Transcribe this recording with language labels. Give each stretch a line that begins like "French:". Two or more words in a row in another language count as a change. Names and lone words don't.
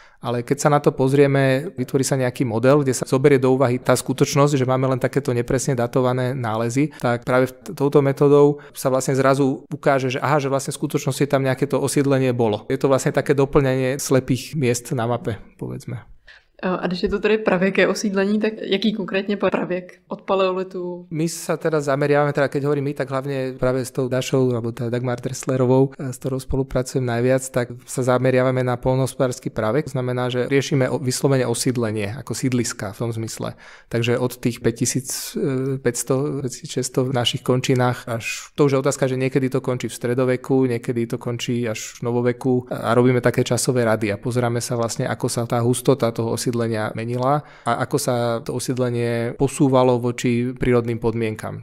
Slovak: Ale keď sa na to pozrieme, vytvorí sa nejaký model, kde sa zoberie do úvahy tá skutočnosť, že máme len takéto nepresne datované nálezy, tak práve touto metodou sa vlastne zrazu ukáže, že že vlastne v skutočnosti tam nejaké to osídlenie bolo. Je to vlastne také doplňanie slepých miest na mape, povedzme.
Czech: A když je to tedy pravěké osídlení, tak jaký konkrétně pravěk od paleolitu?
Slovak: My sa teda zameriavame, keď hovorím my, tak hlavne práve s tou Dašou, alebo tá Dagmar Dresslerovou, s ktorou spolupracujem najviac, tak sa zameriavame na poľnohospodársky pravek. To znamená, že riešime vyslovene osídlenie, ako sídliska v tom zmysle. Takže od tých 5500-600 v našich končinách až to už je otázka, že niekedy to končí v stredoveku, niekedy to končí až v novoveku a robíme také časové rady a pozeráme sa vlastne, ako sa tá hustota toho osídlenia menila a ako sa to osídlenie posúvalo voči prírodným podmienkam.